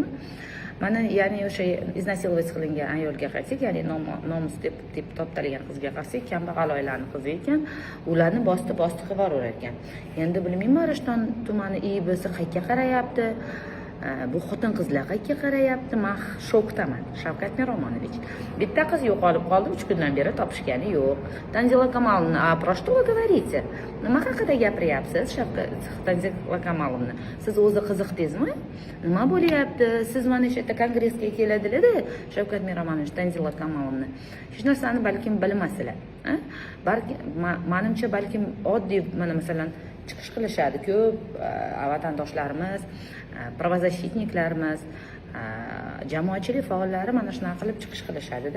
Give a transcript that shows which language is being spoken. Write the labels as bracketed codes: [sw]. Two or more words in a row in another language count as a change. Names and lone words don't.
[uz] Mana ya'ni o'sha iznasilovать qilingan ayolga qaytsak, ya'ni nomus deb toptalgan qizga qarsak, kambag'al oilaning qizi ekan, ularni bosti qilib yurar ekan. Endi bilmayman, Rishton tumani IBsi qayerga qarayapti? Bu xotin-qizlar qayerga qarayapti? Men shokdaman, Shavkat Miromonovich. Bitta qiz yo'qolib qoldi, 3 kundan beri topishgani yo'q. Tanzila Kamalovna, [ru] про что вы говорите? [uz] Nima haqida gapiryapsiz, Tanzila Kamalovna? Siz o'zi qiziqdingizmi? Nima bo'lyapti? Siz mana shu yerda kongressga keladilar-da, Shavkat Miromonovich, Tanzila Kamalovna. Hech narsani balkim bilmasizlar. Menimcha balkim oddiy, mana masalan, chiqish qilishadi ko'p vatandoshlarimiz, pravozащитникlarimiz, jamoatchilik faollari mana shunaqa qilib chiqish qilishadi-da.